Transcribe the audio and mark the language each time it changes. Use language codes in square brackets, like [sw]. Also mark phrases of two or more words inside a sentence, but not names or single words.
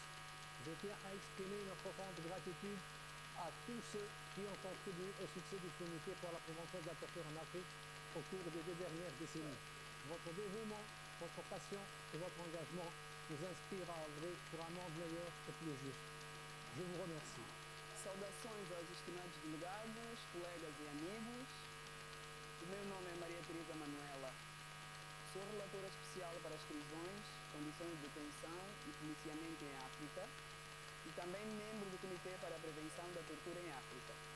[fr] Je tiens à exprimer une profonde gratitude à tous ceux qui ont contribué au succès du comité pour la prévention de la torture en Afrique au cours des 2 dernières décennies. Votre dévouement, votre passion et votre engagement nous inspirent à œuvrer pour un monde meilleur et plus juste. Je vous remercie. [pt] Saudações aos estimados delegados, colegas e amigos. O meu nome é Maria Teresa Manuela. Sou relatora especial para as prisões, condições de detenção e policiamento em África e também membro do Comitê para a Prevenção da Tortura em África.